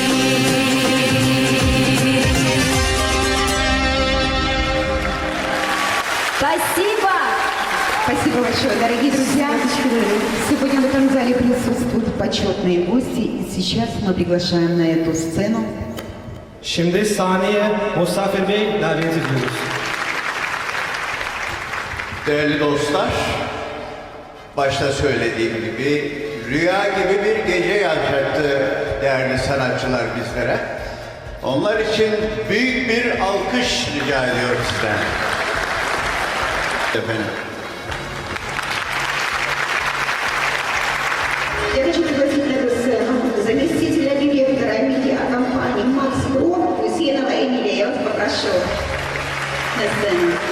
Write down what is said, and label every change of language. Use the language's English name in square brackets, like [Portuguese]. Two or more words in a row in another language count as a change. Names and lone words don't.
[Russian] Спасибо! Спасибо большое, дорогие друзья. Сегодня в этом зале присутствуют почетные гости. И сейчас мы приглашаем на эту сцену [Turkish] Şimdi sahneye Musafir Bey davet ediyoruz. Değerli dostlar, başta söylediğim gibi rüya gibi bir gece yaşattı değerli sanatçılar bizlere. Onlar için büyük bir alkış rica ediyorum sizden. Efendim. [Russian] Я хочу пригласить на эту сцену заместителя директора медиакомпании «Макс Про» Гусейнова Эмилия. Я вас попрошу на сцену.